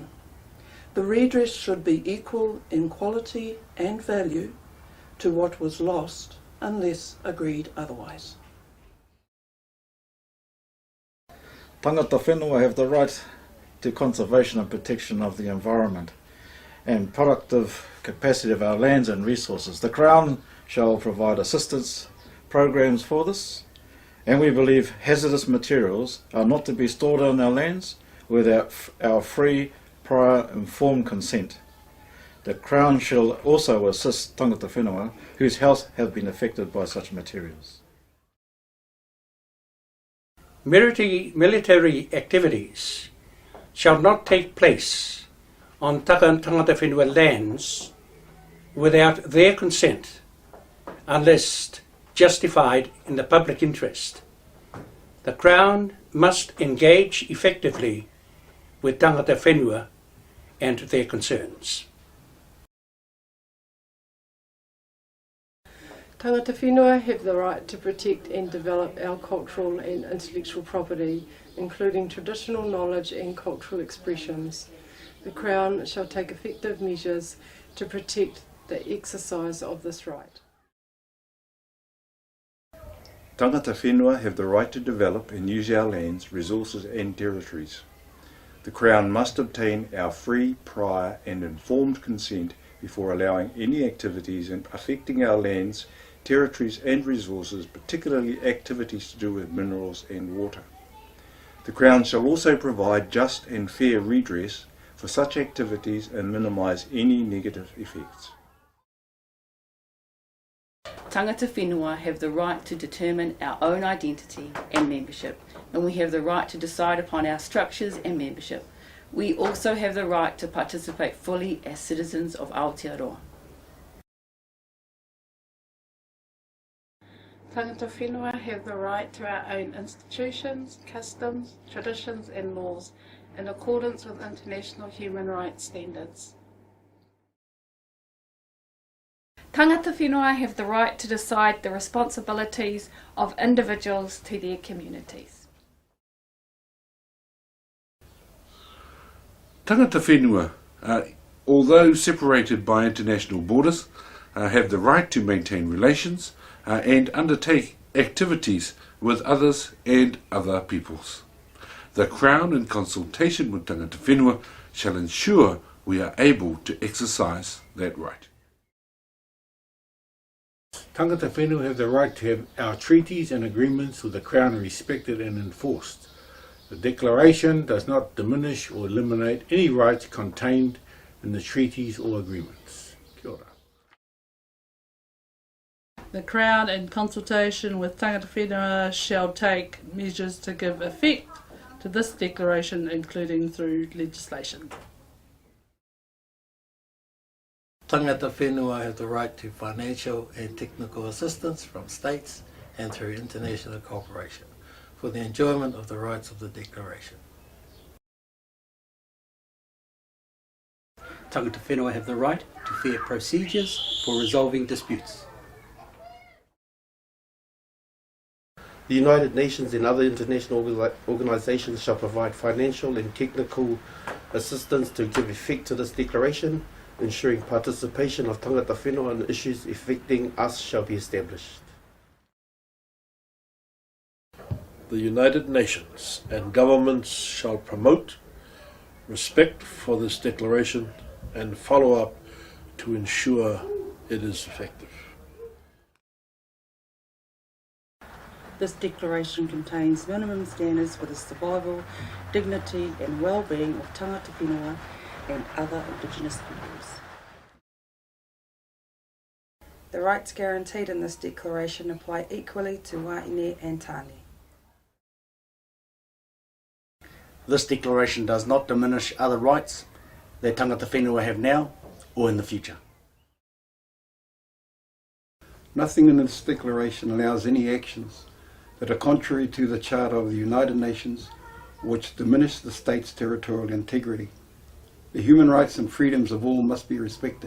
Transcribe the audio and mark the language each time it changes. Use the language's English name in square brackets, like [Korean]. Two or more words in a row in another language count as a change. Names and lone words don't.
[English] The redress should be equal in quality and value to what was lost unless agreed otherwise. [Māori] Tangata whenua [English] have the right to conservation and protection of the environment and productive capacity of our lands and resources. The Crown shall provide assistance programs for this, and we believe hazardous materials are not to be stored on our lands without our free, prior, informed consent. The Crown shall also assist [Māori] tangata whenua [English] whose health have been affected by such materials. Military activities shall not take place on [Māori] tangata whenua [English] lands without their consent unless justified in the public interest. The Crown must engage effectively with [Māori] tangata whenua [English] and their concerns. [Māori] Tangata whenua [English] have the right to protect and develop our cultural and intellectual property, including traditional knowledge and cultural expressions. The Crown shall take effective measures to protect the exercise of this right. [Māori] Tangata whenua [English] have the right to develop and use our lands, resources and territories. The Crown must obtain our free, prior and informed consent before allowing any activities affecting our lands, territories and resources, particularly activities to do with minerals and water. The Crown shall also provide just and fair redress for such activities and minimise any negative effects. [Māori] Tangata whenua [English] have the right to determine our own identity and membership, and we have the right to decide upon our structures and membership. We also have the right to participate fully as citizens of Aotearoa. [Māori] Tangata whenua [English] have the right to our own institutions, customs, traditions and laws in accordance with international human rights standards. [Māori] Tangata whenua [English] have the right to decide the responsibilities of individuals to their communities. [Māori] Tangata whenua, [English] although separated by international borders, have the right to maintain relations and undertake activities with others and other peoples. The Crown, in consultation with [Māori] tangata whenua, [English] shall ensure we are able to exercise that right. [Māori] Tangata whenua [English] have the right to have our treaties and agreements with the Crown respected and enforced. The Declaration does not diminish or eliminate any rights contained in the treaties or agreements. [Māori] Kia ora. [English] The Crown, in consultation with [Māori] tangata whenua, [English] shall take measures to give effect to this declaration, including through legislation. [Māori] Tangata whenua [English] have the right to financial and technical assistance from states and through international cooperation for the enjoyment of the rights of the Declaration. [Māori] Tangata whenua [English] have the right to fair procedures for resolving disputes. The United Nations and other international organisations shall provide financial and technical assistance to give effect to this declaration, ensuring participation of [Māori] tangata whenua [English] on issues affecting us shall be established. The United Nations and governments shall promote respect for this declaration and follow up to ensure it is effective. This declaration contains minimum standards for the survival, dignity and well-being of [Māori] tangata whenua [English] and other Indigenous peoples. The rights guaranteed in this declaration apply equally to wahine and tāne. This declaration does not diminish other rights that [Māori] tangata whenua [English] have now or in the future. Nothing in this declaration allows any actions that are contrary to the Charter of the United Nations which diminish the state's territorial integrity. The human rights and freedoms of all must be respected.